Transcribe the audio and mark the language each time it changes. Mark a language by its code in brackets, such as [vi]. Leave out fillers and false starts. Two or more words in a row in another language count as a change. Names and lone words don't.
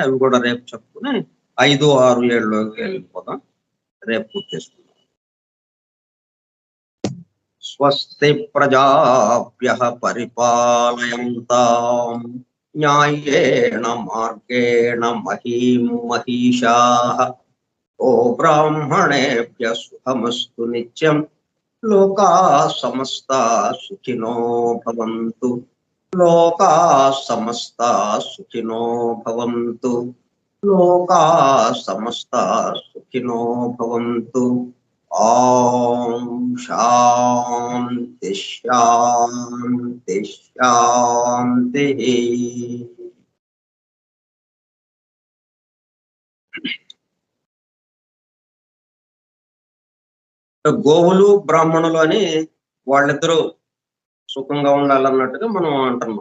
[te] అవి కూడా రేపు చెప్పుకుని 5, 6, 7లోకి వెళ్ళిపోదాం. రేపు పూర్తి చేసుకుందాం. [sa] స్వస్తి ప్రజాభ్యః పరిపాలయంతాం న్యాయేణ మార్గేణ మహీం మహిషాః ఓ బ్రాహ్మణేభ్యః శుభమస్తు నిత్యం లోకాః సమస్తాః సుఖినో భవంతు. లోకాః సమస్తాః సుఖినో భవంతు. లోకాః సమస్తాః సుఖినో భవంతు. ఓం శాంతి శాంతి శాంతి. [te] గోవులు బ్రాహ్మణులు అని వాళ్ళిద్దరూ సుఖంగా ఉండాలన్నట్టుగా మనం అంటున్నాం.